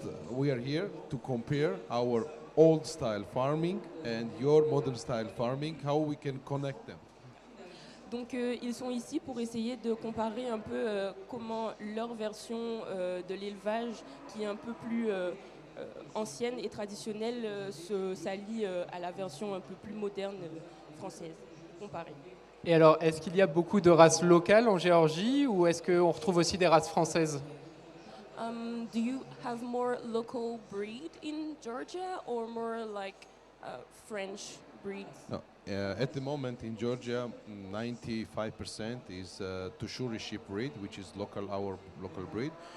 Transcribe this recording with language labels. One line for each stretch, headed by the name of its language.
English: We are here to compare our old style farming and your modern style farming, how we can connect them.
French: Donc ils sont ici pour essayer de comparer un peu comment leur version de l'élevage, qui est un peu plus ancienne et traditionnelle, s'allie à la version un peu plus moderne française, comparée. Et alors, est-ce qu'il y a beaucoup de races locales en Géorgie ou est-ce qu'on retrouve aussi des races françaises?
English: Do you have more local breed in Georgia or more like French breed? No. At the moment in Georgia, 95% is Tushuri sheep breed, which is our local breed.